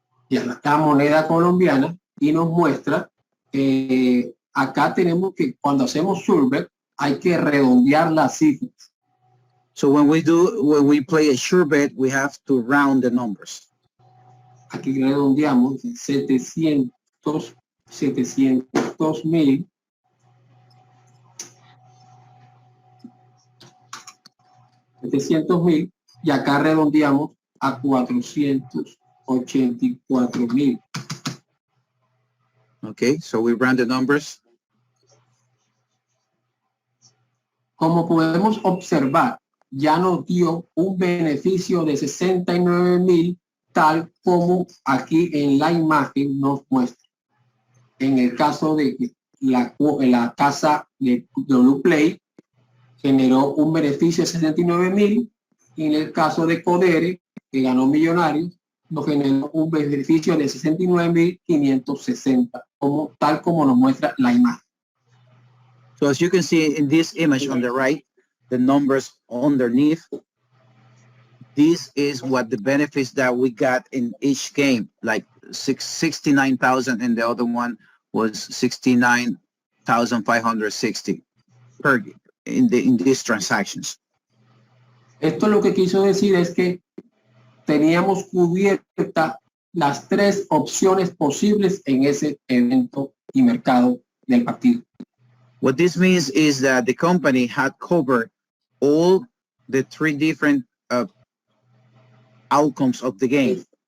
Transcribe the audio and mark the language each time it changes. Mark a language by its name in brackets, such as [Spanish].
[Spanish] Ya la moneda colombiana y nos muestra, acá tenemos que cuando hacemos survey hay que redondear las cifras. [English] So when we play a sure bet, we have to round the numbers. [Spanish] Aquí redondeamos 700,000. Y acá redondeamos a 484,000. [English] Okay, so we round the numbers. [Spanish] Como podemos observar, ya nos dio un beneficio de 69,000, tal como aquí en la imagen nos muestra. En el caso de que la casa de WPlay generó un beneficio de 69,000, y en el caso de 𝗂𝗏𝗏 que ganó Millonarios, nos generó un beneficio de 69.560, tal como nos muestra la imagen. [English] So as you can see in this image on the right, the numbers underneath, this is what the benefits that we got in each game, like 69,000, and the other one was 69,560 per in these transactions. [Spanish] Esto lo que quiso decir es que teníamos cubierta las tres opciones posibles en ese evento y mercado del partido. [English] What this means is that the company had covered all the three different outcomes of the game.